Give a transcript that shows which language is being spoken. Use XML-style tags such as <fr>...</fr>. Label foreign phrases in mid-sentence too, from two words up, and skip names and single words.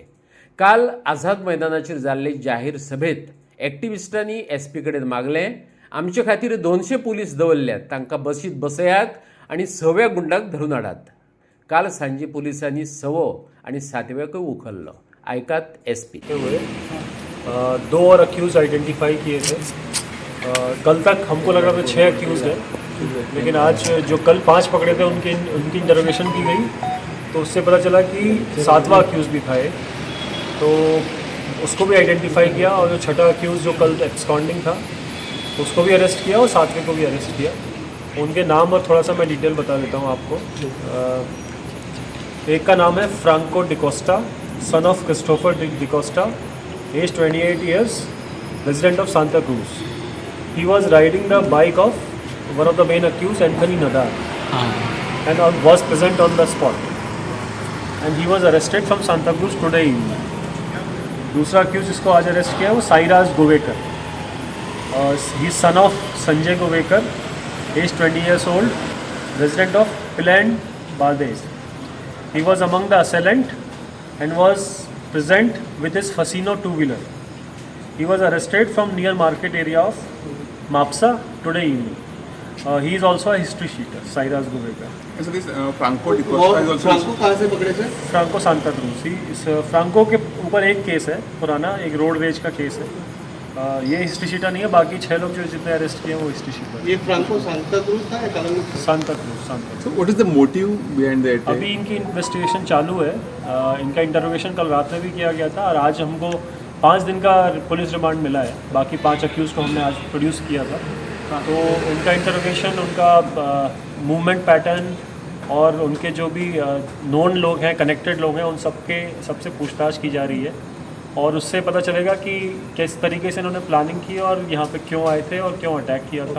<kok>काल आझाद मैदानाचेर जाल्ले जाहीर सभेत एक्टिविस्टांनी एसपी कडेन मागलें, आमचे खातीर 200 पुलीस दवरल्यात, तांकां बसीत बसयात आनी 6व्या गुंडाक धरून हाडात. काल सांजे पुलिसांनी 6वो आनी 7व्याकूय उखल्लो. आयकात एसपी.</kok> <hi>2 और</hi> <en>accused identify</en> <hi>किए थे. कल तक हमको लगा था 6 अक्यूज हैं, लेकिन आज जो कल 5 पकड़े थे उनकी इंटरोगेशन की गई तो उससे पता चला कि 7वां अक्यूज भी था. तो उसको भी आइडेंटिफाई किया और जो 6ठा अक्यूज़ जो कल एक्सकॉन्डिंग था उसको भी अरेस्ट किया और 7वें को भी अरेस्ट किया. उनके नाम और थोड़ा सा मैं डिटेल बता देता हूँ आपको. एक का नाम है फ्रांको डिकोस्टा,</hi> <en>son of</en> <hi>क्रिस्टोफर डिकोस्टा,</hi> <en>age 28 years, resident of</en> <hi>सांता क्रूज.</hi> <en>he was riding the bike of one of the main accused Anthony Nadar and was present on the spot and he was arrested from Santa Cruz today evening.</en> <hi>दूसरा अक्यूज जिसको आज अरेस्ट किया वो साईराज गोवेकर.</hi> <en>he son of Sanjay Govekar, एज 20 years old, resident of Piland, Bades. He was among the assailant and was present with his Fasino two-wheeler. He was arrested from near market area of Mapsa today evening. He is also a history sheeter, Cyrus Gubeka. So this Franco D'Costa is also.</en> <hi>फ्रांको कहाँ से पकड़े सर? फ्रांको सांता क्रूज ही इस फ्रांको के ऊपर एक केस है पुराना, एक</hi> <en>road rage</en> <hi>का केस है। ये</hi> <en>history sheeter</en> <hi>नहीं है, बाकी 6 लोग जो जितने अरेस्ट किए हैं वो</hi> <en>history sheeter.</en> <hi>ये फ्रांको सांता क्रूज था या कलंगुट? सांता क्रूज।</hi> <en>So what is the motive behind that?</en> <hi>अभी इनकी इन्वेस्टिगेशन चालू है। इनका इंटरोगेशन कल रात में भी किया गया था और आज हमको 5 दिन का</hi> <en>police remand</en> <hi>मिला है। बाकी 5 अक्यूज़ को हमने आज प्रोड्यूस किया था। तो उनका इंटरोगेशन, उनका</hi> <en>movement pattern</en> <hi>और उनके जो भी नोन लोग हैं, कनेक्टेड लोग हैं, उन सबसे पूछताछ की जा रही है और उससे पता चलेगा कि किस तरीके से इन्होंने प्लानिंग की और यहाँ पे क्यों आए थे और क्यों अटैक किया था।</hi>